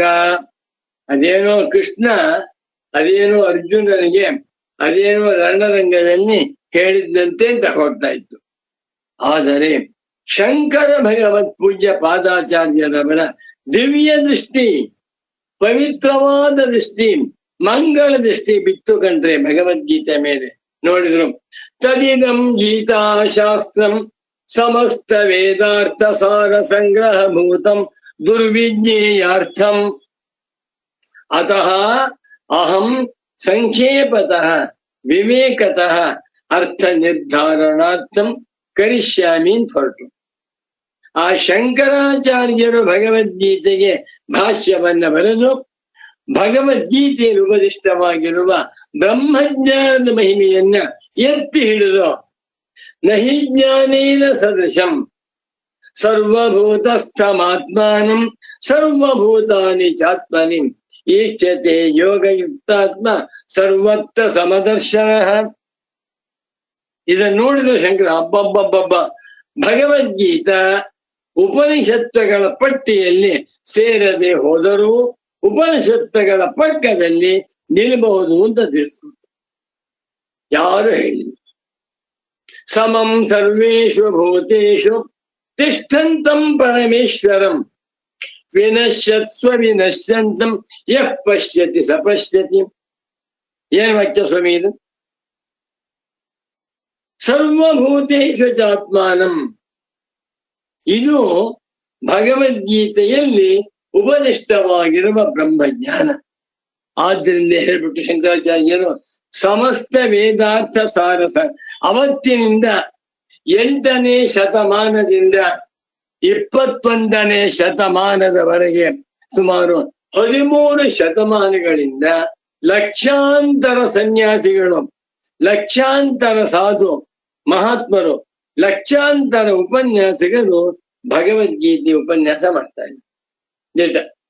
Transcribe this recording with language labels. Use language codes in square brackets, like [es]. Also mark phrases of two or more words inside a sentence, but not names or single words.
[kn] ಅದೇನೋ ಕೃಷ್ಣ, ಅದೇನೋ ಅರ್ಜುನನಿಗೆ, ಅದೇನೋ ರಣರಂಗದಲ್ಲಿ ಹೇಳಿದ್ದಂತೆ ಅಂತ ಹೋಗ್ತಾ ಇತ್ತು. ಆದರೆ ಶಂಕರ ಭಗವತ್ ಪೂಜ್ಯ ಪಾದಾಚಾರ್ಯರವರ ದಿವ್ಯ ದೃಷ್ಟಿ, ಪವಿತ್ರವಾದ ದೃಷ್ಟಿ, ಮಂಗಳ ದೃಷ್ಟಿ ಬಿತ್ತು ಕಂಡ್ರೆ ಭಗವದ್ಗೀತೆ ಮೇಲೆ ನೋಡಿದ್ರು. [sa] ತದಿದಂ ಗೀತಾ ಶಾಸ್ತ್ರಂ ಸಮಸ್ತ ವೇದಾರ್ಥ ಸಾರ ಸಂಗ್ರಹ ಭೂತಂ ದುರ್ವಿಜ್ಞೇಯಾರ್ಥಂ ಅತಃ ಅಹಂ ಸಂಕ್ಷೇಪತಃ ವಿವೇಕತಃ ಅರ್ಥ ನಿರ್ಧಾರಣಾರ್ಥಂ ಕರಿಷ್ಯಾಮಿ [kn] ಅಂತ ಹೊರಟು. ಆ ಶಂಕರಾಚಾರ್ಯರು ಭಗವದ್ಗೀತೆಗೆ ಭಾಷ್ಯವನ್ನ ಬರೆದು ಭಗವದ್ಗೀತೆಯಲ್ಲಿ ಉಪದಿಷ್ಟವಾಗಿರುವ ಬ್ರಹ್ಮಜ್ಞಾನದ ಮಹಿಮೆಯನ್ನ ಎತ್ತಿ ಹಿಡಿದು, [sa] ನಹಿ ಜ್ಞಾನೇನ ಸದೃಶಂ ಸರ್ವಭೂತಸ್ಥಮಾತ್ಮಾನಂ ಸರ್ವಭೂತಾನಿ ಚಾತ್ಮನಿ ಈಕ್ಷತೆ ಯೋಗಯುಕ್ತಾತ್ಮ ಸರ್ವತ್ರ ಸಮದರ್ಶನ. [kn] ಇದನ್ನು ನೋಡಿದ ಶಂಕರ ಹಬ್ಬಬ್ಬಬ್ಬಬ್ಬ, ಭಗವದ್ಗೀತಾ ಉಪನಿಷತ್ತುಗಳ ಪಟ್ಟಿಯಲ್ಲಿ ಸೇರದೆ ಹೋದರೂ ಉಪನಿಷತ್ತುಗಳ ಪಕ್ಕದಲ್ಲಿ ನಿಲ್ಲಬಹುದು ಅಂತ ತಿಳಿಸ್ಕೊಟ್ಟು. ಯಾರು ಹೇಳಿಲ್ಲ. [sa] ಸಮಂ ಸರ್ವೇಷು ಭೂತೇಷು ತಿಷ್ಠಂತಂ ಪರಮೇಶ್ವರಂ ವಿನಶ್ಯತ್ಸ್ವ ವಿನಶ್ಯಂತಂ ಯಃ ಪಶ್ಯತಿ ಸ ಪಶ್ಯತಿ. [kn] ಏನ್ ವಾಕ್ಯ ಸ್ವಾಮಿ ಇದು? [sa] ಸರ್ವಭೂತೇಷು ಚಾತ್ಮಾನಂ, [kn] ಇದು ಭಗವದ್ಗೀತೆಯಲ್ಲಿ ಉಪದಿಷ್ಟವಾಗಿರುವ ಬ್ರಹ್ಮಜ್ಞಾನ. ಆದ್ದರಿಂದ ಹೇಳ್ಬಿಟ್ಟು ಶಂಕರಾಚಾರ್ಯರು ಸಮಸ್ತ ವೇದಾರ್ಥ ಸಾರಸ ಅವತ್ತಿನಿಂದ 8ನೇ ಶತಮಾನದಿಂದ 21ನೇ ಶತಮಾನದವರೆಗೆ ಸುಮಾರು 13 ಶತಮಾನಗಳಿಂದ ಲಕ್ಷಾಂತರ ಸನ್ಯಾಸಿಗಳು, ಲಕ್ಷಾಂತರ ಸಾಧು ಮಹಾತ್ಮರು, ಲಕ್ಷಾಂತರ ಉಪನ್ಯಾಸಕರು ಭಗವದ್ಗೀತೆ ಉಪನ್ಯಾಸ ಮಾಡ್ತಾ ಇದ್ದಾರೆ.